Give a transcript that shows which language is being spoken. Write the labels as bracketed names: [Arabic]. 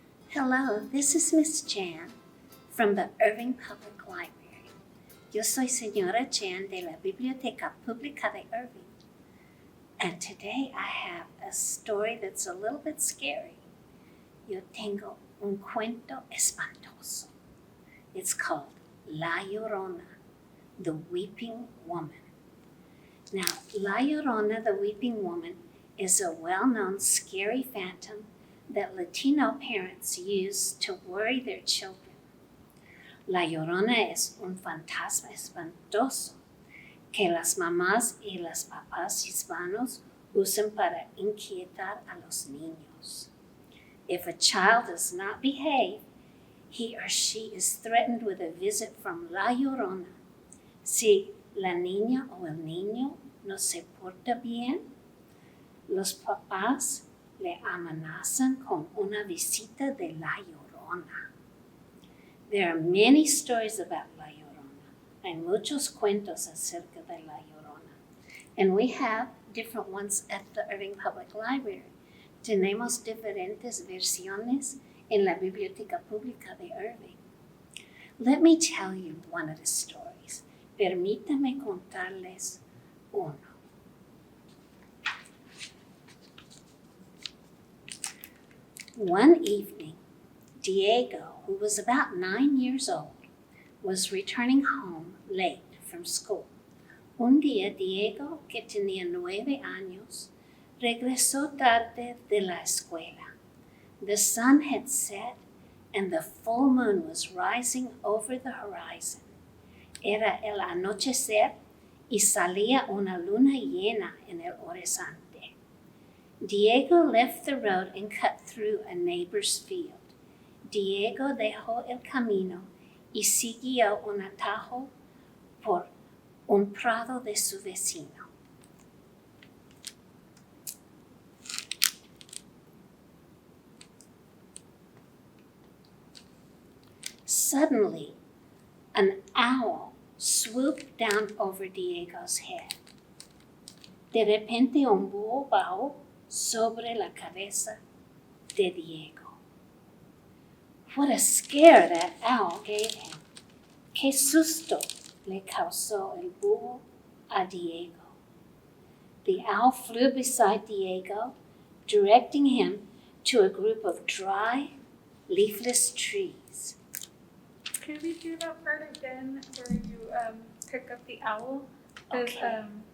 [English] Hello, this is Miss J'Ann from the Irving Public Library. [Spanish] Yo soy Señora J'Ann de la Biblioteca Pública de Irving. [English] And today I have a story that's a little bit scary. [Spanish] Yo tengo un cuento espantoso. [English] It's called La Llorona, the Weeping Woman. Now, La Llorona, the Weeping Woman, is a well-known scary phantom that Latino parents use to worry their children. [Spanish] La Llorona es un fantasma espantoso que las mamás y los papás hispanos usan para inquietar a los niños. [English] If a child does not behave, he or she is threatened with a visit from La Llorona. [Spanish] Si la niña o el niño no se porta bien, los papás le amenazan con una visita de La Llorona. [English] There are many stories about La Llorona. [Spanish] Hay muchos cuentos acerca de La Llorona. [English] And we have different ones at the Irving Public Library. [Spanish] Tenemos diferentes versiones en la Biblioteca Pública de Irving. [English] Let me tell you one of the stories. [Spanish] Permítame contarles uno. [English] One evening, Diego, who was about 9 years old, was returning home late from school. [Spanish] Un día, Diego, que tenía 9 años, regresó tarde de la escuela. [English] The sun had set and the full moon was rising over the horizon. [Spanish] Era el anochecer y salía una luna llena en el horizonte. [English] Diego left the road and cut through a neighbor's field. [Spanish] Diego dejó el camino y siguió un atajo por un prado de su vecino. [English] Suddenly, an owl swooped down over Diego's head. [Spanish] De repente, un búho bajó sobre la cabeza de Diego. [English] What a scare that owl gave him. [Spanish] Qué susto le causó el búho a Diego. [English] The owl flew beside Diego, directing him to a group of dry, leafless trees. Can we do that part again where you pick up the owl? Okay.